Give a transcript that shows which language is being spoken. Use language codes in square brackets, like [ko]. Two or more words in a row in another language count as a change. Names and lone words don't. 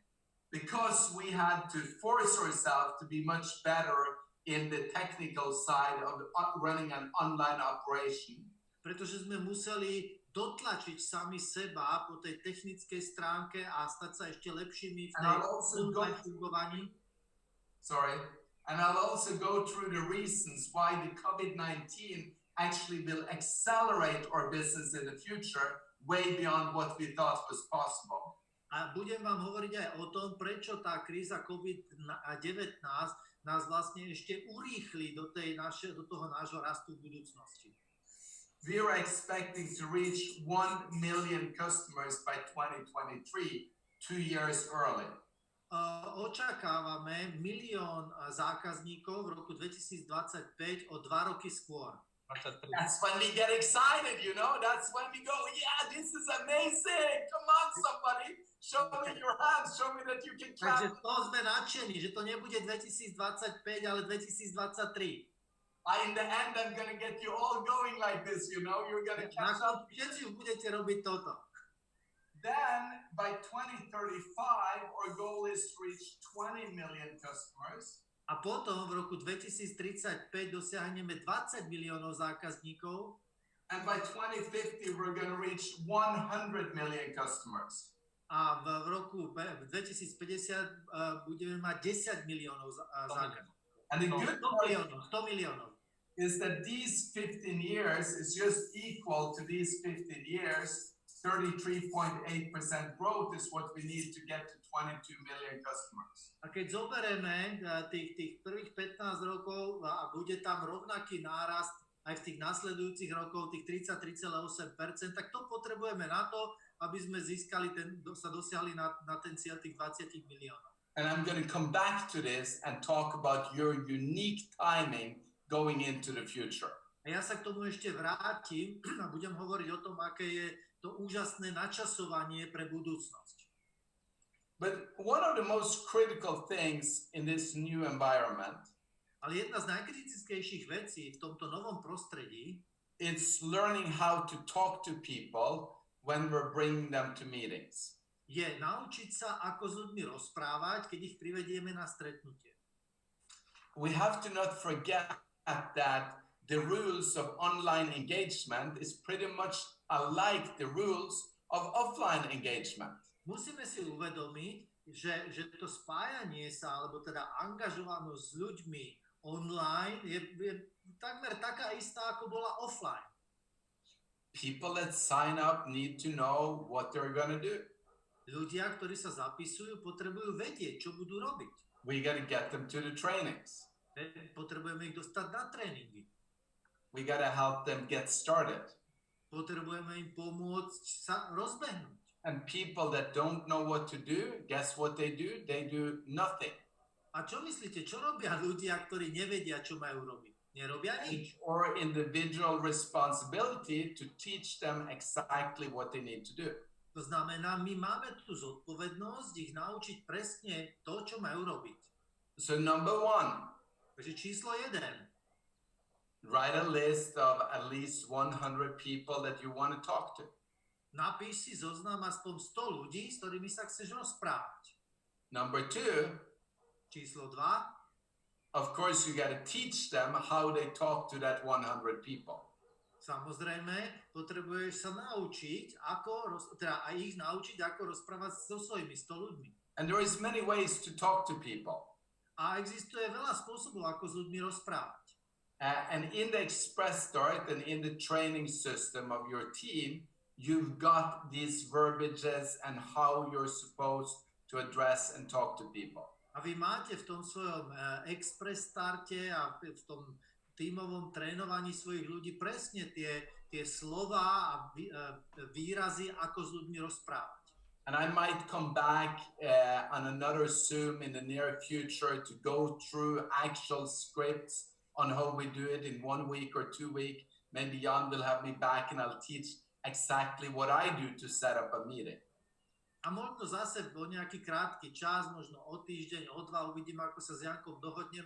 [en] because we had to force ourselves to be much better in the technical side of running an online operation. [sk] Pretože sme museli dotlačiť sami seba po tej technickej stránke a stať sa ešte lepšími v tej online fungovaní. [en] And I'll also go through the reasons why the COVID-19 actually will accelerate our business in the future way beyond what we thought was possible. [sk] A budem vám hovoriť aj o tom, prečo tá kríza COVID-19 nás vlastne ešte urýchli do toho nášho rastu v budúcnosti. [en] We are expecting to reach 1 million customers by 2023, 2 years early. [sk] Očakávame 1 milión zákazníkov v roku 2025 o 2 roky skôr. [en] That's when we get excited, you know? That's when we go, yeah, this is amazing. Come on, somebody. Show me your hands. Show me that you can clap. [sk] Takže to sme nadšení, že to nebude 2025, ale 2023. [en] In the end, I'm going to get you all going like this, you know? You're going to catch up. [sk] Všetci budete robiť toto. [en] Then, by 2035, our goal is to reach 20 million customers. [sk] A potom v roku 2035 dosiahneme 20 miliónov zákazníkov. [en] And by 2050, we're going to reach 100 million customers. [sk] A v roku 2050 budeme mať 10 miliónov zákazníkov. [en] And the good part [sk] 100 miliónov. [en] Is that these 15 years is just equal to these 15 years. 33.8% growth is what we need to get to 22 million customers. [sk] A keď zoberieme tých prvých 15 rokov a bude tam rovnaký nárast aj v tých nasledujúcich rokoch, tých 33,8%, tak to potrebujeme na to, aby sme dosiahli na ten cieľ tých 20 miliónov. [en] And I'm going to come back to this and talk about your unique timing going into the future. [sk] A ja sa k tomu ešte vrátim a budem hovoriť o tom, aké je to úžasné načasovanie pre budúcnosť. [en] But one of the most critical things in this new environment, [sk] ale jedna z najkritickejších vecí v tomto novom prostredí, [en] it's learning how to talk to people when we're bringing them to meetings. [sk] Je naučiť sa, ako s ľuďmi rozprávať, keď ich privedieme na stretnutie. [en] We have to not forget that the rules of online engagement is pretty much alike the rules of offline engagement. [sk] Musíme si uvedomiť, že to spájanie sa, alebo teda angažovanosť s ľuďmi online je takmer taká istá, ako bola offline. [en] People that sign up need to know what they're going to do. [sk] Ľudia, ktorí sa zapisujú, potrebujú vedieť, čo budú robiť. [en] We got to get them to the trainings. [sk] Potrebujeme ich dostať na tréningy. [en] We got to help them get started. [sk] Potrebujeme im pomôcť sa rozbehnúť. [en] And people that don't know what to do, guess what they do? They do nothing. [sk] A čo myslíte, čo robia ľudia, ktorí nevedia, čo majú robiť? Nerobia nič. [en] Or individual responsibility to teach them exactly what they need to do. [sk] To znamená, my máme tú zodpovednosť ich naučiť presne to, čo majú robiť. [en] So number 1. [sk] Takže číslo 1. [en] Write a list of at least 100 people that you want to talk to. [sk] Napíš si zoznam aspoň 100 ľudí, s ktorými sa chceš rozprávať. [en] Number 2. [sk] Číslo 2. [en] Of course, you got to teach them how they talk to that 100 people. [sk] Samozrejme, potrebuješ sa naučiť, aj ich naučiť, ako rozprávať so svojimi 100 ľuďmi. [en] And there is many ways to talk to people. [sk] A existuje veľa spôsobov, ako s ľuďmi rozprávať. [en] And in the express start and in the training system of your team, you've got these verbiages and how you're supposed to address and talk to people. [sk] A vy máte v tom svojom express starte a v tom tímovom trénovaní svojich ľudí presne tie slova a výrazy, ako s ľuďmi rozprávať. [en] And I might come back on another Zoom in the near future to go through actual scripts on how we do it in 1 week or 2 weeks. Maybe Jan will have me back and I'll teach exactly what I do to set up a meeting. [sk] A možno zase o nejaký krátky čas, možno o týždeň, o 2, uvidím, ako sa s Jankom dohodneme.